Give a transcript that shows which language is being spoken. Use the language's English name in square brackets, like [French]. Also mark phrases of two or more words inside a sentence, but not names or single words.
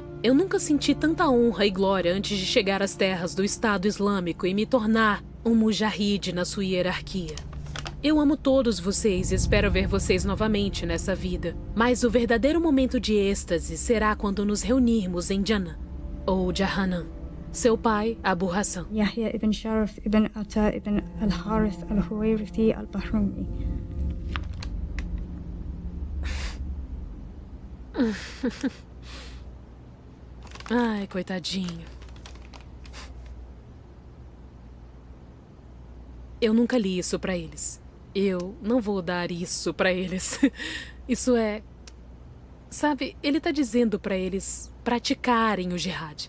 [Portuguese] Eu nunca senti tanta honra e glória antes de chegar às terras do Estado Islâmico e me tornar um mujahid na sua hierarquia. Eu amo todos vocês e espero ver vocês novamente nessa vida. Mas o verdadeiro momento de êxtase será quando nos reunirmos em Jannah, ou Jahannam. Seu pai, Abu Hassan. Yahya ibn Sharaf ibn Ata ibn al-Harith al-Huwairithi al-Bahrumi. Ai, coitadinho. Eu nunca li isso pra eles. Eu não vou dar isso pra eles. Isso é Sabe, ele tá dizendo pra eles praticarem o jihad.